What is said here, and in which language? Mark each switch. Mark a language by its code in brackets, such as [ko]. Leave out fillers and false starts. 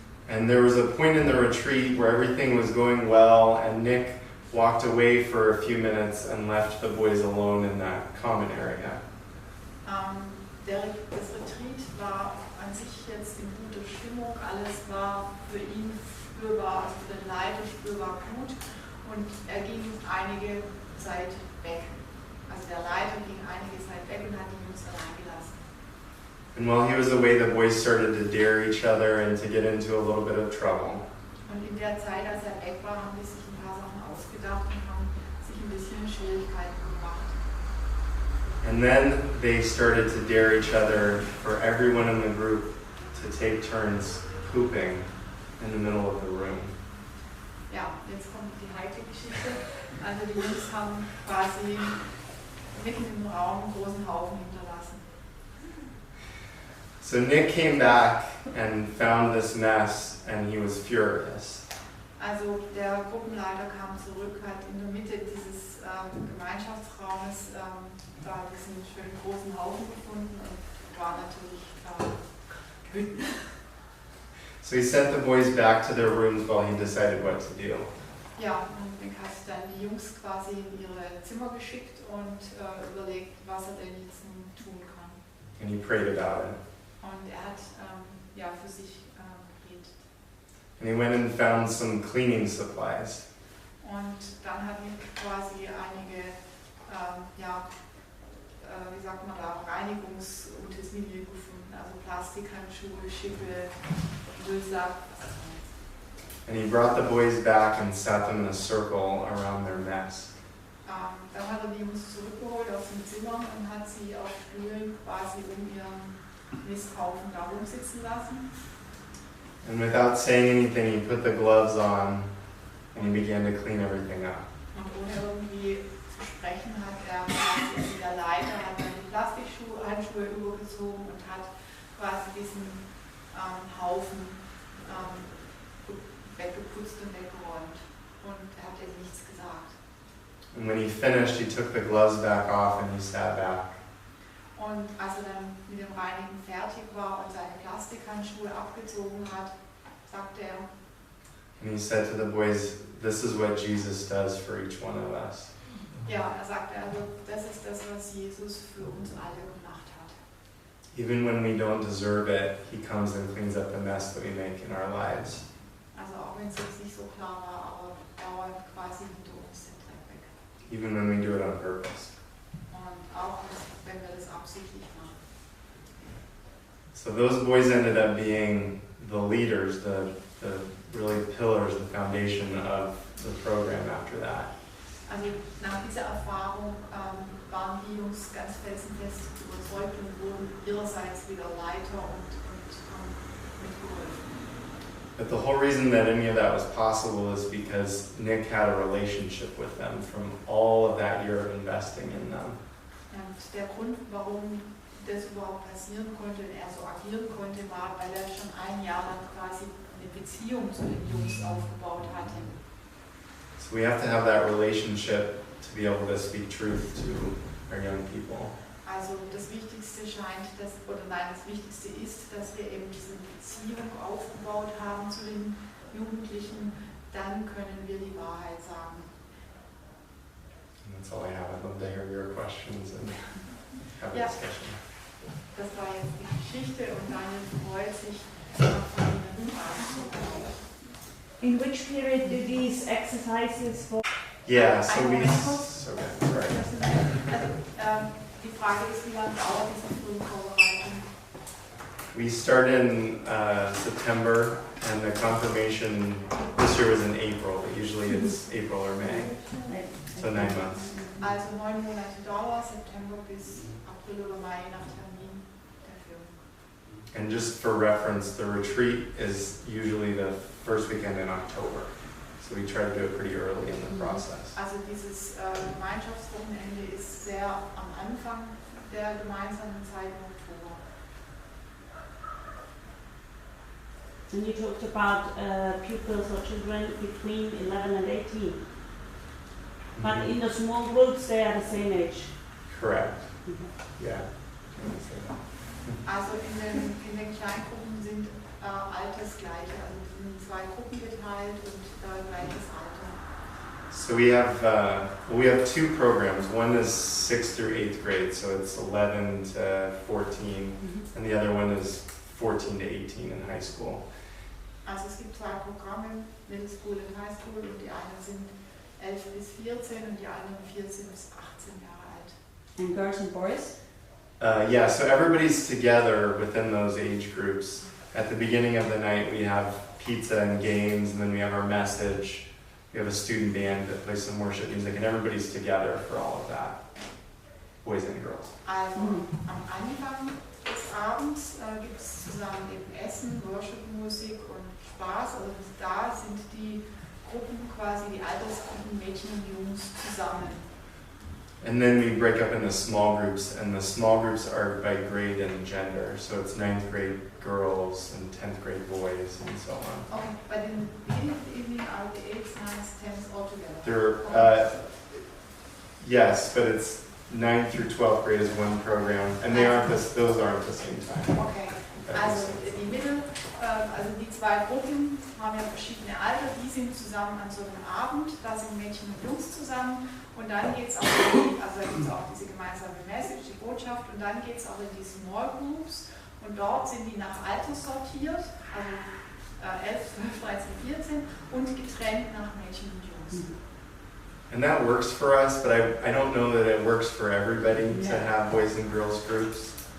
[en] And there was a point in the retreat where everything was going well, and Nick walked away for a few minutes and left the boys alone in that common area. [de] Das Retreat war an sich jetzt in guter Stimmung, alles war für ihn spürbar, also für den Leiter spürbar gut, und er ging einige Zeit weg. Also der Leiter ging einige Zeit weg und hat die Jungs allein gelassen. [en] And while he was away, the boys started to dare each other and to get into a little bit of trouble. [de] Und in der Zeit, als er weg war, haben die sich ein paar Sachen ausgedacht und haben sich ein bisschen in Schwierigkeiten gebracht. [en] And then they started to dare each other for everyone in the group to take turns pooping in the middle of the room. [de] Ja, jetzt kommt die heikle Geschichte. Also die Jungs haben quasi mitten im Raum einen großen Haufen hinterlassen. [en] So Nick came back and found this mess, and he was furious. [de] Also der Gruppenleiter kam zurück, hat in der Mitte dieses Gemeinschaftsraumes da diesen schönen großen Haufen gefunden und war natürlich wütend. [en] So he sent the boys back to their rooms while he decided what to do. [de] Ja, und Nick hat dann die Jungs quasi in ihre Zimmer geschickt und überlegt, was er denn jetzt nun tun kann. [en] And he prayed about it. [de] Und er hat für sich gebetet. [en] And he went and found some cleaning supplies. [de] Und dann hat Nick quasi einige, wie sagt man da, Reinigungsutensilien gefunden, also Plastikhandschuhe, Schippe, Müllsack. [en] And he brought the boys back and sat them in a circle around their mess. [de] Dann hat er die Jungs zurückgeholt aus dem Zimmer und hat sie auf Stühlen quasi ihren Misthaufen da rumsitzen lassen. [en] And without saying anything, he put the gloves on and he began to clean everything up. [de] Und ohne irgendwie zu sprechen hat er quasi, der Leiter hat dann die Plastikhandschuhe übergezogen und hat quasi diesen Haufen weggeputzt und weggeräumt. Und er hat eben nichts gesagt. [en] And when he finished, he took the gloves back off and he sat back. [de] Und als er dann mit dem Reinigen fertig war und seine Plastikhandschuhe abgezogen hat, sagte er, [en] And he said to the boys, "This is what Jesus does for each one of us." [de] ja, er sagte also, das ist das, was Jesus für uns alle gemacht hat. [en] Even when we don't deserve it, he comes and cleans up the mess that we make in our lives. [de] Also auch wenn es jetzt nicht so klar war, aber er räumt quasi hinter uns den Dreck weg. [en] Even when we do it on purpose. [de] Und auch wenn wir das absichtlich machen. [en] So those boys ended up being the leaders, the really pillars, the foundation of the program after that. [de] Also nach dieser Erfahrung waren die Jungs ganz felsenfest überzeugt und wurden ihrerseits wieder Leiter und mitgeholfen. [en] But the whole reason that any of that was possible is because Nick had a relationship with them from all of that year of investing in them. [de] Und der Grund, warum das überhaupt passieren konnte und er so agieren konnte, war, weil er schon ein Jahr lang quasi eine Beziehung zu den Jungs aufgebaut hatte. [en] So we have to have that relationship to be able to speak truth to our young people. [de] Also das Wichtigste scheint, das Wichtigste ist, dass wir eben diese Beziehung aufgebaut haben zu den Jugendlichen, dann können wir die Wahrheit sagen. [en] And that's all I have. I'd love to hear your questions and have a [de] Ja. [en] discussion. [de] Das war jetzt die Geschichte und Daniel freut sich, von Ihnen Fragen zu bekommen. [en] In which period do these exercises fall? Yeah, so [de] Einen [en] we... [de] Moment kurz. [en] Okay, sorry. [de] Also, die Frage ist, wie lange dauert diese Frühvorbereitung? [en] We started in September, and the confirmation this year was in April, but usually it's April or May, so 9 months. [de] Also 9 Monate Dauer, September bis April oder Mai nach Termin dafür. [en] And just for reference, the retreat is usually the first weekend in October, so we try to do it pretty early in the process. [de] Also dieses Gemeinschaftswochenende ist sehr am Anfang der gemeinsamen Zeit im Oktober. [en] And you talked about pupils or children between 11 and 18. But in the small groups, they are the same age. Correct. Mhm. Yeah. [de] Also in den Kleingruppen sind altersgleiche, also in 2 Gruppen geteilt und gleiches Alter. [en] So we have 2 programs. One is 6th through 8th grade, so it's 11 to 14, and the other one is 14 to 18 in high school. [de] Also es gibt 2 Programme, Middle School und High School, und die einen sind 11 bis 14 und die anderen 14 bis 18 Jahre alt. [en] And girls and boys? Yeah, so everybody's together within those age groups. At the beginning of the night, we have pizza and games, and then we have our message. We have a student band that plays some worship music, and everybody's together for all of that, boys and girls. [de] Also am Anfang des Abends gibt es zusammen eben Essen, Worship-Musik und Spaß. Also da sind die Gruppen quasi, die Altersgruppen Mädchen und Jungs zusammen. [en] And then we break up into small groups, and the small groups are by grade and gender. So it's 9th grade girls and 10th grade boys and so on. Okay, but in the beginning of the evening are the 8th, 9th, 10th all together? They're, yes, but it's 9th through 12th grade is one program, and those aren't the same time. [de] Okay, also die Mittel, also die 2 Gruppen haben ja verschiedene Alter, die sind zusammen an so einem Abend, da sind Mädchen und Jungs zusammen, und dann geht es auch, also da gibt es auch diese gemeinsame Message, die Botschaft, und dann geht es auch in die Small Groups, und dort sind die nach Alter sortiert, also 11, 12, 13, 14 und getrennt nach Mädchen und Jungs. [en] And that works for us, but I don't know that it works for everybody to Yeah. have boys and girls groups.